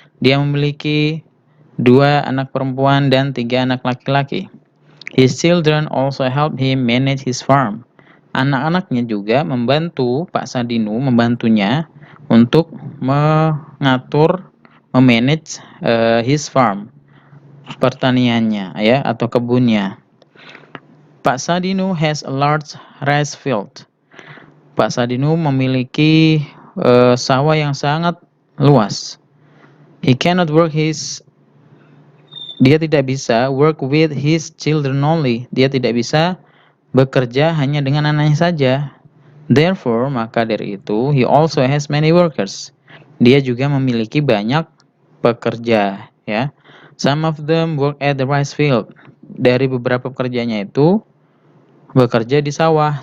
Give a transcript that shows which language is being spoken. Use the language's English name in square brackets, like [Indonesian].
[Indonesian] Dia memiliki 2 anak perempuan dan 3 anak laki-laki. [English] His children also help him manage his farm. [Indonesian] Anak-anaknya juga membantu Pak Sadinu, membantunya untuk mengatur, memanage [English] his farm, [Indonesian] pertaniannya ya, atau kebunnya. [English] Pak Sadinu has a large rice field. [Indonesian] Pak Sadinu memiliki sawah yang sangat luas. [English] He cannot work [Indonesian] Dia tidak bisa [English] work with his children only. [Indonesian] Dia tidak bisa bekerja hanya dengan anaknya saja. [English] Therefore, [Indonesian] maka dari itu, [English] he also has many workers. [Indonesian] Dia juga memiliki banyak pekerja, ya. [English] Some of them work at the rice field. [Indonesian] Dari beberapa pekerjanya itu bekerja di sawah.